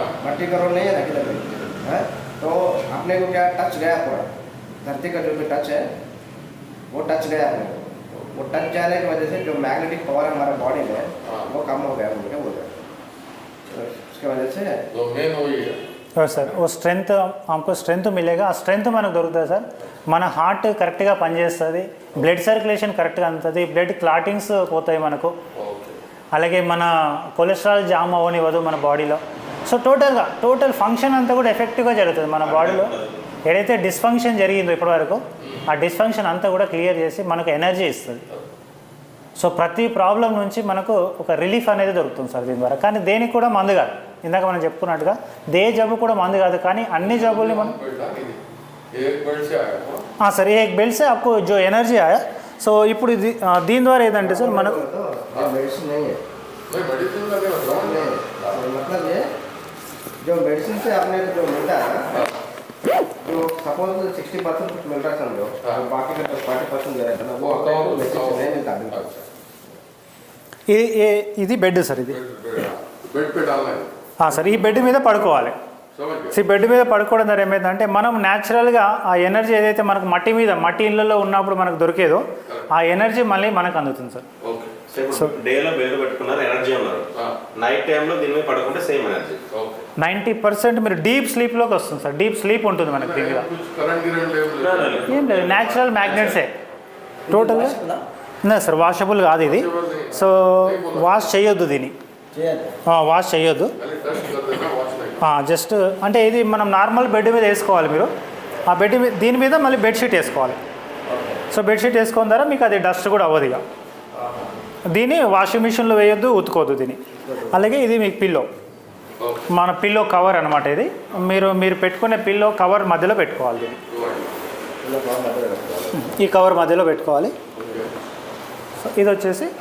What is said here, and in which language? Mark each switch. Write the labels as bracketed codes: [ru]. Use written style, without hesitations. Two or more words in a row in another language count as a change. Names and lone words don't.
[hi] मट्टी का रोड नहीं है ना किधर भी है तो अपने को क्या टच गया पूरा धरती का जो भी टच है वो टच गया अपने को। वो टच जाने की वजह से जो [en] magnetic power [hi] है हमारे बॉडी में हाँ। वो कम हो गया बोल के बोल रहे हैं। तो उसकी वजह से तो मेन वही है [te] సార్ ఓ స్ట్రెంగ్త్ మనకు స్ట్రెంగ్త్ మిలేగా ఆ స్ట్రెంగ్త్ మనకు దొరుకుతుంది సార్ మన హార్ట్ కరెక్ట్గా పనిచేస్తుంది [en] blood circulation [te] కరెక్ట్గా అందుతుంది [en] blood clottings [te] పోతాయి మనకు ఓకే అలాగే మన కొలెస్ట్రాల్ జామ్ అవ్వనివ్వదు మన బాడీలో [en] so total function [te] అంతా కూడా ఎఫెక్టివ్గా జరుగుతుంది మన బాడీలో ఏదైతే డిస్ఫంక్షన్ జరిగిందో ఇప్పటివరకు ఆ డిస్ఫంక్షన్ అంతా కూడా క్లియర్ చేసి మనకు ఎనర్జీ ఇస్తుంది సో ప్రతి ప్రాబ్లం నుంచి మనకు ఒక రిలీఫ్ అనేది దొరుకుతుంది సార్ దీని ద్వారా కానీ దేనికి కూడా మందు కాదు ఇందాక మనం చెప్పుకున్నట్టుగా జబ్బు కూడా మందు కాదు కానీ అన్ని జబ్బుల్ని మనం [hi] एक बेल्ट से आया था हाँ सर ये एक बेल्ट से आपको जो एनर्जी आया [te] సో ఇప్పుడు దీని ద్వారా ఏంటంటే సార్ మనకు [hi] तो मेडिसिन नहीं है नहीं मेडिसिन लगे ना दवा नहीं है। मतलब ये जो मेडिसिन से आपने जो मिलता है ना जो सपोज 60% कुछ मिल रहा है समझो हाँ। और बाकी का 40% दे रहा है ना वो वो आपको तो- मेडिसिन से नहीं मिलता बिल्कुल। अच्छा [te] ఇది బెడ్ సార్ ఇది [hi] बेड पे डालना है [te] సార్ ఈ బెడ్ మీద పడుకోవాలి [hi] समझ गए [te] సో బెడ్ మీద పడుకోవడం ద్వారా ఏమైందంటే మనం న్యాచురల్గా ఆ ఎనర్జీ ఏదైతే మనకు మట్టి ఇళ్ళల్లో ఉన్నప్పుడు మనకు దొరికేదో ఆ ఎనర్జీ మళ్ళీ మనకు అందుతుంది సార్ [hi] ओके [te] డేలో బెడ్ పెట్టుకున్నారు ఎనర్జీ ఉన్నారు [hi] हाँ [en] night time [te] దీని మీద పడుకుంటే [en] same energy [hi] ओके [te] 90% మీరు [en] deep sleep [te] వస్తుంది సార్ [en] deep sleep [te] ఉంటుంది మనకి దీని మీద [hi] कुछ करंट गिरंट ले [te] ఏం లేదు [en] natural magnets [te] టోటల్గా లేదు సార్ వాషబుల్ కాదు ఇది సో వాష్ చేయొద్దు దీన్ని వాష్ చేయొద్దు [hi] खाली टच कर देना वॉच नहीं [te] జస్ట్ అంటే ఇది మనం [en] normal bed [te] మీద వేసుకోవాలి మీరు ఆ బెడ్ మీద దీని మీద మళ్ళీ బెడ్షీట్ వేసుకోవాలి సో బెడ్షీట్ వేసుకున్న ద్వారా మీకు అది డస్ట్ కూడా అవ్వదు ఇక దీన్ని [en] washing machine [te] వేయొద్దు ఉతుకోవద్దు దీన్ని అలాగే ఇది మీకు పిల్లో [hi] ओके [te] మన [en] pillow cover [te] అనమాట ఇది మీరు పెట్టుకునే [en] pillow cover [te] మధ్యలో పెట్టుకోవాలి దీన్ని ఈ కవర్ మధ్యలో పెట్టుకోవాలి సో ఇది వచ్చేసి